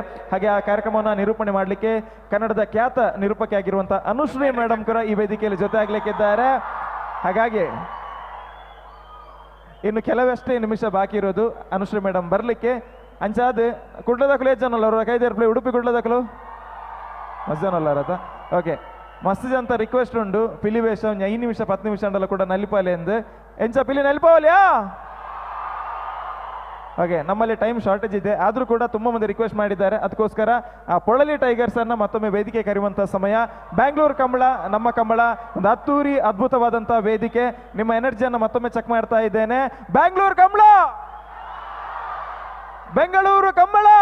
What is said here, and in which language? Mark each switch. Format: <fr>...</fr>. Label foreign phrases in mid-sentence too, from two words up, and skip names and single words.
<kn>ಹಾಗೆ ಆ ಕಾರ್ಯಕ್ರಮವನ್ನು ನಿರೂಪಣೆ ಮಾಡಲಿಕ್ಕೆ ಕನ್ನಡದ ಖ್ಯಾತ ನಿರೂಪಕಿ ಆಗಿರುವಂತಹ ಅನುಶ್ರೀ ಮೇಡಮ್ ಕೂಡ ಈ ವೇದಿಕೆಯಲ್ಲಿ ಜೊತೆ ಆಗ್ಲಿಕ್ಕಿದ್ದಾರೆ. ಹಾಗಾಗಿ ಇನ್ನು ಕೆಲವಷ್ಟೇ ನಿಮಿಷ ಬಾಕಿ ಇರೋದು ಅನುಶ್ರೀ ಮೇಡಮ್ ಬರಲಿಕ್ಕೆ.</kn> <tcy>ಅಂಚಾದ ಕುಡ್ಲದಕ್ಕಲು ಎಷ್ಟು ಜನ ಅವರ ಕೈದೇರ್ಪ್ಲೆ ಉಡುಪಿ ಕುಡ್ಲದಕ್ಕಲು ಮಸ್ತ್ ಜನ ಅಲ್ಲಾರತ. ಓಕೆ, ಮಸ್ತ್ ಜನ ರಿಕ್ವೆಸ್ಟ್ ಉಂಡು ಪಿಲಿ ವೇಷ 5 ನಿಮಿಷ 10 ನಿಮಿಷ ಅಂಡಲ್ಲ ಕೂಡ ನಲಿಪಾಲೆ ಎಂದು ಎಂಚ ಪಿಲಿ ನಲಿಪಾವಲಿಯಾ. ಓಕೆ,</tcy> <kn>ನಮ್ಮಲ್ಲಿ</kn> <en>time shortage</en> <kn>ಇದೆ, ಆದರೂ ಕೂಡ ತುಂಬ ಮಂದಿ ರಿಕ್ವೆಸ್ಟ್ ಮಾಡಿದ್ದಾರೆ. ಅದಕ್ಕೋಸ್ಕರ ಆ ಪೊಳಲಿ ಟೈಗರ್ಸ್ ಅನ್ನ ಮತ್ತೊಮ್ಮೆ ವೇದಿಕೆ ಕರೆಯುವಂಥ ಸಮಯ. ಬ್ಯಾಂಗ್ಳೂರು ಕಂಬಳ, ನಮ್ಮ ಕಂಬಳ, ಒಂದು ಅದ್ದೂರಿ ಅದ್ಭುತವಾದಂಥ ವೇದಿಕೆ. ನಿಮ್ಮ ಎನರ್ಜಿಯನ್ನು ಮತ್ತೊಮ್ಮೆ ಚೆಕ್ ಮಾಡ್ತಾ ಇದ್ದೇನೆ. ಬ್ಯಾಂಗ್ಳೂರು ಕಂಬಳ, ಬೆಂಗಳೂರು ಕಂಬಳ.</kn>